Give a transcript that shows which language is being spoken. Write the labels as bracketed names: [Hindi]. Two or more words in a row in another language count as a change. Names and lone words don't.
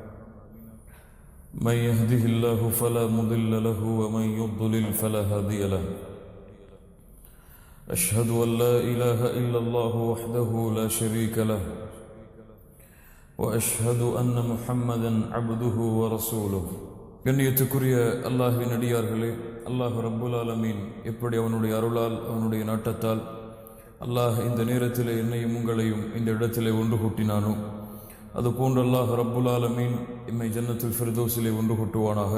[Arabic] من يهده الله فلا مضل له ومن يضلل فلا هادي له. أشهد أن لا إله إلا الله وحده لا شريك له وأشهد أن محمدا عبده ورسوله. [Tamil] கண்ணியத்துக்குரிய அல்லாஹ்வின் அடியார்களே, [Arabic] الله رب العالمين [Tamil] எப்படி அவனுடைய அருளால் அவனுடைய நாட்டத்தால் அல்லாஹ் இந்த நேரத்திலே என்னையும் உங்களையும் இந்த இடத்திலே ஒன்று கூட்டினானோ அதுபோன்று [Arabic] الله رب العالمين [Tamil] எம்மை ஜன்னத்துல் ஃபிர்தௌஸிலே ஒன்று கூட்டுவானாக.